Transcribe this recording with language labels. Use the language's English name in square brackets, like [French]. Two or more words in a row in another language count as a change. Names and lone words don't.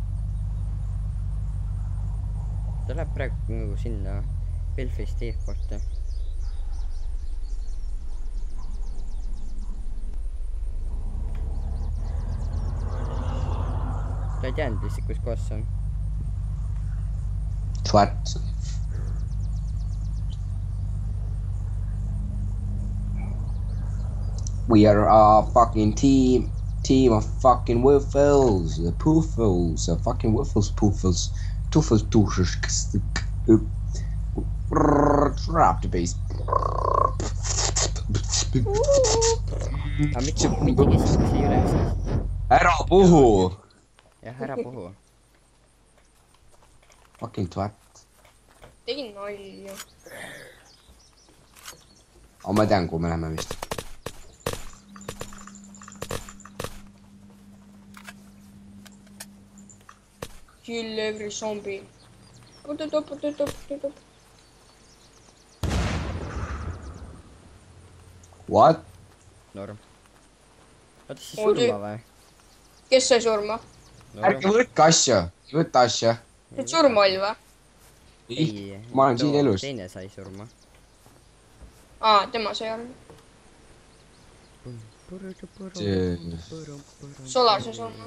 [Estonian] Ta läheb praegu nagu sinna Belfast Airporti. Ta ei teadnud lihtsalt, kus kohas see on. [English] Twat. We are a fucking team of fucking wiffles, poofles, fucking wiffles, poofles, toofles, toofles, drop the bass. [Estonian] Aga mitte keskus ei ole see. Ära puhu! Jah, ära puhu. [English] Fucking twat. [Estonian] Tegin nalja. Aga ma tean, kuhu me läheme vist. [English] Kill every zombie. What? [Estonian] Norm. Oota siis surma või? Kes sai surma? Ärge võtke asja, võtta asja. See surma oli või? Ei, ma olen siin elus. Teine sai surma. Aa, tema sai arvu. Solar sai surma.